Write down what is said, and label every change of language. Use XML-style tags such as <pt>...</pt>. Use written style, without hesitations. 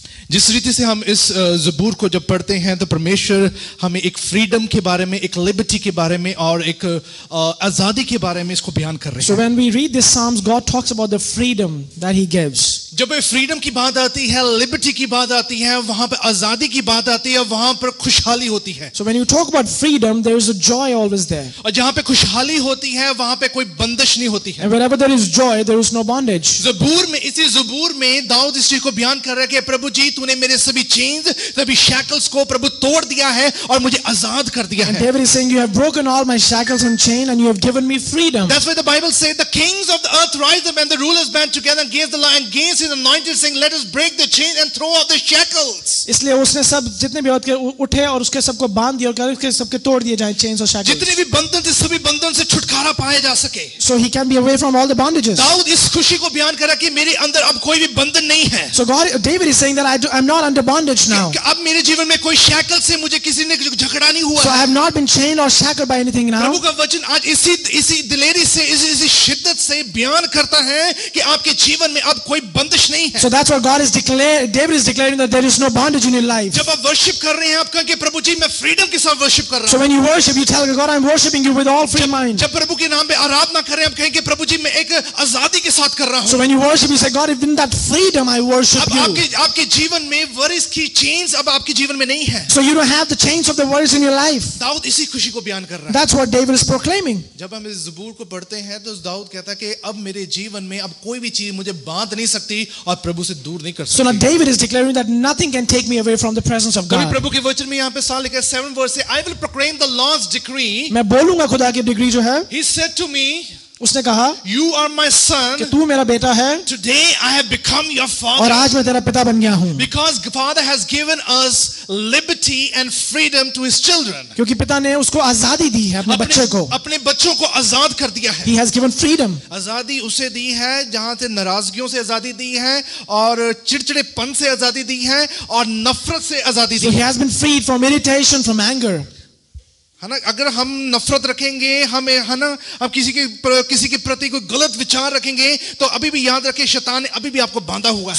<hi>जिस रीति से हम इस ज़बूर को जब पढ़ते हैं तो परमेश्वर हमें एक फ्रीडम के बारे में, एक लिबर्टी के बारे में और एक आज़ादी के बारे में इसको बयान कर रहे हैं.</hi> <en>So when we read this Psalms, God talks about the freedom that he gives.</en> <hi>जब फ्रीडम की बात आती है, लिबर्टी की बात आती है, वहाँ पे आज़ादी की बात आती है, वहाँ पर खुशहाली होती है.</hi> <en>So when you talk about freedom, there is a joy always there.</en> <hi>और जहाँ पे खुशहाली होती है, वहाँ पे कोई बंदिश नहीं होती है.</hi> <en>And wherever there is joy, there is no bondage.</en> <hi>ज़बूर में, इसी ज़बूर में दाऊद इस चीज को बयान कर रहा है कि प्रभु जी तूने मेरे सभी चेन्स, सभी शैकल्स को प्रभु तोड़ दिया है और मुझे आजाद कर दिया है.</hi> <en>And David is saying, you have broken all my shackles and chain and you have given me freedom. That's why the Bible says the kings of the earth rise up and the rulers band together against the Lord and against his anointed, saying, let us break the chains and throw off the shackles.</en> <hi>इसलिए उसने सब जितने भी उठे और उसके सबको बांध दिया और कहा उसके सबके तोड़ दिए जाएं chains और shackles. जितने भी बंधन थे सभी बंधन से छुटकारा पाया जा सके.</hi> <en>So he can be away from all the bondages.</en> <hi>Dawood इस खुशी को बयान कर रहा कि मेरे अंदर अब कोई भी बंधन नहीं है.</hi> <en>So David is saying that I'm not under bondage now.</en> <hi>अब मेरे जीवन में कोई शैकल से मुझे किसी ने झगड़ा नहीं हुआ.</hi> <en>So I have not been chained or shackled by anything now.</en> <hi>प्रभु का वचन आज इसी दिलेरी से इसी शिद्दत से बयान करता है कि आपके जीवन में अब कोई बंदिश नहीं है.</hi> <en>So that's what David is declaring, that there is no bondage in your life.</en> <hi>जब आप वर्शिप कर रहे हैं आप कहें कि प्रभु जी मैं फ्रीडम के साथ वर्शिप कर रहा हूं.</hi> <en>So when you worship, you tell God, I'm worshiping you with all free mind.</en> <hi>जब प्रभु के नाम पे आराधना करें आप कहें कि प्रभु जी मैं एक आजादी के साथ कर रहा हूं.</hi> <en>So when you worship, you say, God, in that freedom I worship you.</en> <hi>आपके जीवन में वरिस की चेन्स अब आपके जीवन में नहीं है.</hi> <en>So you don't have the chains of the worries in your life.</en> <hi>Dawood इसी खुशी को बयान कर रहा है.</hi> <en>That's what David is proclaiming.</en> <hi>जब हम इस ज़बूर को पढ़ते हैं तो दाऊद कहता है कि अब मेरे जीवन में अब कोई भी चीज मुझे बांध नहीं सकती और प्रभु से दूर नहीं कर सकती.</hi> <en>So now David is declaring that nothing can take me away from the presence of God.</en> <hi>प्रभु के वचन में यहाँ पे साल लिखा है 7 verse से</hi> <en>I will proclaim the Lord's decree.</en> <hi>मैं बोलूंगा खुदा की डिक्री जो है.</hi> <en>He said to me,</en> <hi>उसने कहा,</hi> <en>you are my son,</en> <hi>कि तू मेरा बेटा है.</hi> <en>Today I have become your father.</en> <hi>और आज मैं तेरा पिता बन गया हूँ.</hi> <en>Because Father has given us liberty and freedom to his children.</en> <hi>क्योंकि पिता ने उसको आजादी दी है अपने बच्चे को. अपने बच्चों को आजाद कर दिया है.</hi> <en>He has given freedom.</en> <hi>आजादी उसे दी है जहाँ से नाराजगियों से आजादी दी है और चिड़चिड़ेपन से आजादी दी है और नफरत से आजादी दी</hi> <en>है. So he has been freed from irritation, from anger.</en> <hi>है ना. अगर हम नफरत रखेंगे, हमें है ना, हम किसी के प्रति कोई गलत विचार रखेंगे तो अभी भी याद रखें शैतान ने अभी भी आपको बांधा हुआ है.</hi>